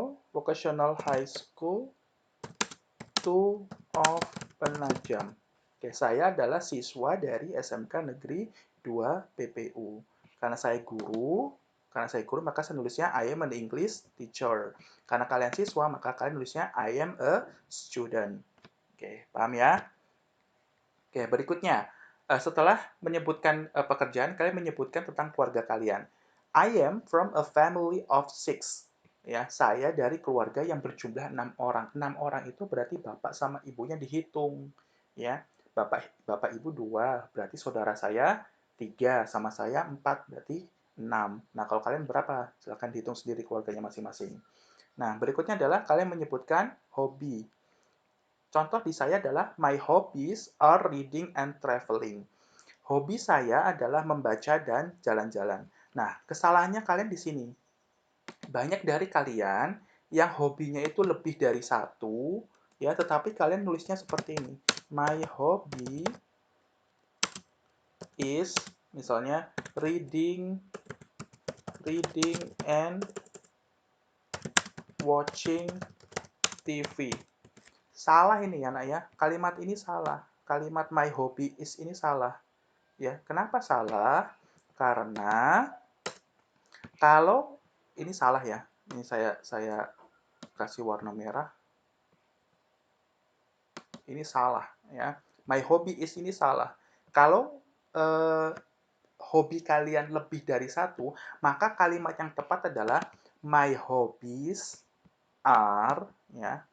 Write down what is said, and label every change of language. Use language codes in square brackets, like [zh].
[en] vocational high school to of Penajam. [id] Oke, saya adalah siswa dari SMK Negeri 2 PPU. Karena saya guru maka saya nulisnya [en] I am an English teacher. [id] Karena kalian siswa maka kalian nulisnya [en] I am a student. [id] Oke, paham ya? Oke, berikutnya. Setelah menyebutkan pekerjaan, kalian menyebutkan tentang keluarga kalian. [en] I am from a family of 6. [id] Ya, saya dari keluarga yang berjumlah 6 orang. 6 orang itu berarti bapak sama ibunya dihitung. Ya, bapak ibu 2, berarti saudara saya 3, sama saya 4, berarti 6. Nah, kalau kalian berapa? Silahkan dihitung sendiri keluarganya masing-masing. Nah, berikutnya adalah kalian menyebutkan hobi. Contoh di saya adalah [en] my hobbies are reading and traveling. [id] Hobi saya adalah membaca dan jalan-jalan. Nah, kesalahannya kalian di sini. Banyak dari kalian yang hobinya itu lebih dari satu, ya, tetapi kalian nulisnya seperti ini. [en] My hobby is [id] misalnya [en] reading and watching TV. [id] Salah ini ya, Nak ya. Kalimat ini salah. Kalimat [en] my hobby is [id] ini salah. Ya, kenapa salah? Karena kalau ini salah ya. Ini saya kasih warna merah. Ini salah ya. [en] My hobby is [id] ini salah. Kalau hobi kalian lebih dari satu, maka kalimat yang tepat adalah [en] my hobbies are, [id] ya.